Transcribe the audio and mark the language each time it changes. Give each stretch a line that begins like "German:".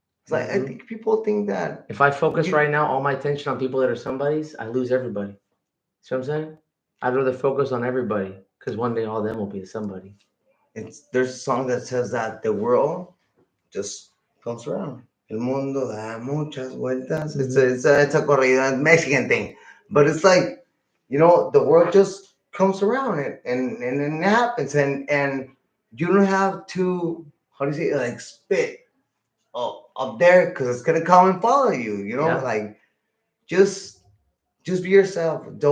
English: It's like I Mhm. think people think that If I focus you. right now all my attention on people that are somebodies, I lose everybody. See what I'm saying? I'd rather focus on everybody because one day all of them will be somebody. There's a song that says that the world just comes around.
Spanish: El mundo da muchas vueltas.
English: It's Mhm. a it's a it's a corrido, Mexican thing, but it's like the world just comes around and it happens, and you don't have to, how do you say it, like spit up there, because it's gonna come and follow you. Yeah. Like just just be yourself.